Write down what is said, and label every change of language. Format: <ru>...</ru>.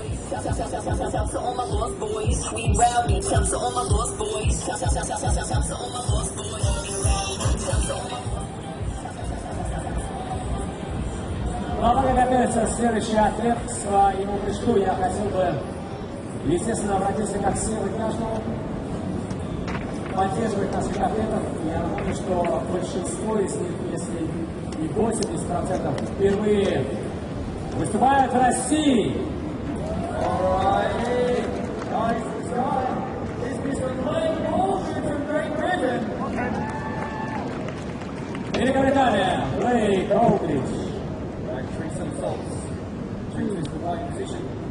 <en>Shout to all my lost boys, we rowdy. Shout to all my lost boys. Shout to all my lost boys, we rowdy. Shout to all my.</en> <ru>Ну а пока готовится следующий атлет к своему прыжку, я хотел бы, естественно, обратиться ко всем и каждому, поддерживать наших атлетов. Я напомню, что большинство из них, если не 80%, впервые выступают в России.</ru> <en>Alrighty. Nice start. This is from Blake Aldridge from Great Britain.</en> <ru>Великобритания, Блейк Олдридж.</ru> <en>Three somersaults. Two is the right position.</en>